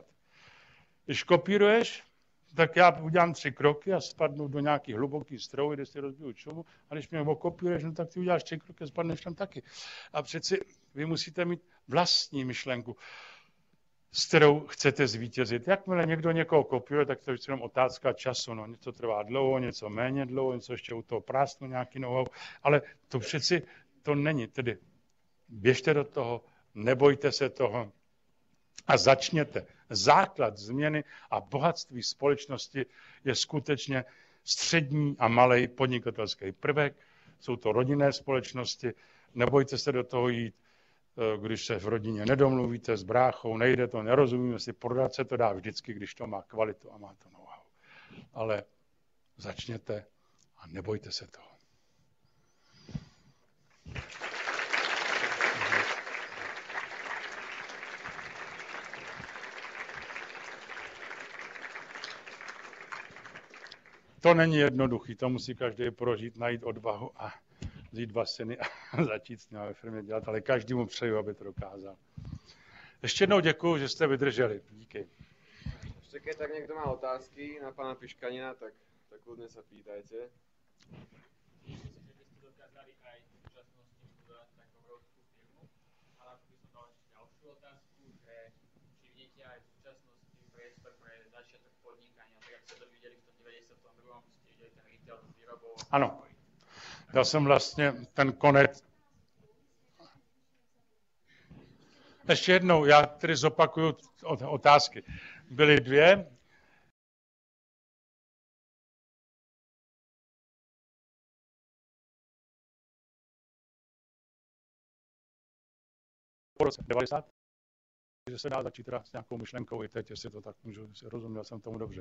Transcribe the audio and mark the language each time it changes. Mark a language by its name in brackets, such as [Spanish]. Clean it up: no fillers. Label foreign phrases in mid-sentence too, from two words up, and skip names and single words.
[Czech] Když kopíruješ, tak já udělám 3 kroky a spadnu do nějaký hluboký strouhy, kde si rozbiju čumu, a když mě okopíruješ, no tak ty uděláš 3 kroky a spadneš tam taky. A přeci vy musíte mít vlastní myšlenku, s kterou chcete zvítězit. Jakmile někdo někoho kopíruje, tak to je jenom otázka času. No, něco trvá dlouho, něco méně dlouho, něco ještě u toho prásknu nějaký know-how, ale to přeci to není. Tedy běžte do toho, nebojte se toho a začněte. Základ změny a bohatství společnosti je skutečně střední a malý podnikatelský prvek. Jsou to rodinné společnosti, nebojte se do toho jít, když se v rodině nedomluvíte s bráchou, nejde to, nerozumíme si, prodat se to dá vždycky, když to má kvalitu a má to know-how. Ale začněte a nebojte se toho. To není jednoduchý, to musí každý prožít, najít odvahu a vzít 2 syny a začít s nimi ve firmě dělat, ale každému přeju, aby to dokázal. Ještě jednou děkuju, že jste vydrželi. Díky. Ještě keď tak někdo má otázky na pana Piškanina, [Slovak] tak kľudne sa pýtajte. Myslím, že byste dokázali aj v súčasnosti budovať tak obrovskú firmu, ale ako by som dal ešte ďalšiu otázku, že či vidíte aj v súčasnosti priestor pre začiatok podnikania, tak jak ste to videli v tom 92. ste videli ten retail s výrobou. [Czech] Ano. Já jsem vlastně ten konec. Ještě jednou, já tedy zopakuju otázky. Byly 2. Po roce 90, že se dá začít teda s nějakou myšlenkou i teď, jestli to tak můžu, rozuměl jsem tomu dobře.